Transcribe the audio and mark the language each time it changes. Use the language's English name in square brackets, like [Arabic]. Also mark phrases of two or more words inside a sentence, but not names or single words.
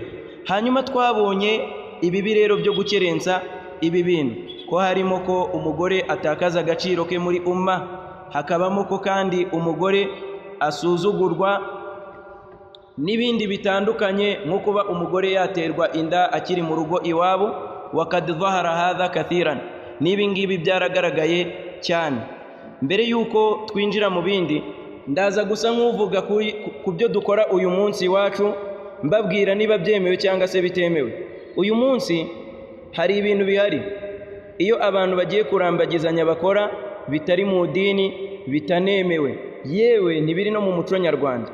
[Kinyarwanda] Hanyuma twabonye ibi rero byo gukerensa ibi bintu ko harimo ko umugore atakaza agaciro ke muri umma, hakabamo ko kandi umugore asuzugurwa n'ibindi bitandukanye, nko kuba umugore yaterwa inda akiri mu rugo iwabo. [Arabic] وقد ظهر هذا كثيرا, [Kinyarwanda] n'ibi ngibi byaragaragaye cyane. Mbere yuko twinjira mu bindi, ndaza gusa nk'uvuga ku byo dukora uyu munsi wacu, mbabwira niba byemewe cyangwa se bitemewe. Uyu munsi hari ibintu bihari iyo abantu bagiye kurambagizanya bakora bitari mu dini, bitanemewe, yewe ntibiri no mu muco nyarwanda.